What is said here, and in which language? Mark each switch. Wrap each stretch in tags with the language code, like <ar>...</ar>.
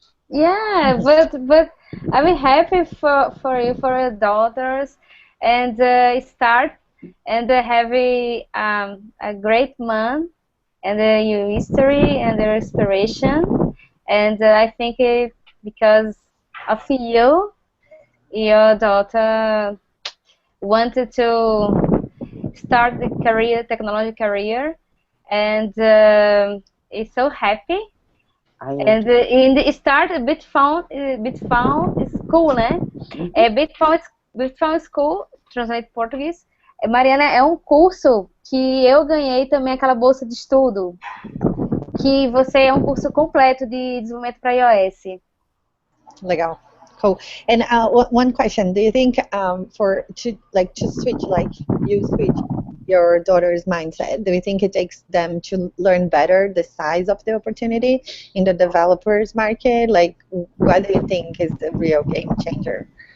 <en>Yeah, but I'm happy for you, for your daughters, and start and have a great month, and your history and their inspiration, and I think because of you, your daughter wanted to start the technology career, and is so happy. And in the start, Bitfound School, né? Bitfound School, translate português.</en> <pt>Mariana, é um curso que eu ganhei também aquela bolsa de estudo, que é um curso completo de desenvolvimento para iOS. Legal. Cool.</pt> <en>And one question: do you think to switch, like you switch your daughter's mindset, do you think it takes them to learn better the size of the opportunity in the developers market? Like, what do you think is the real game changer?</en>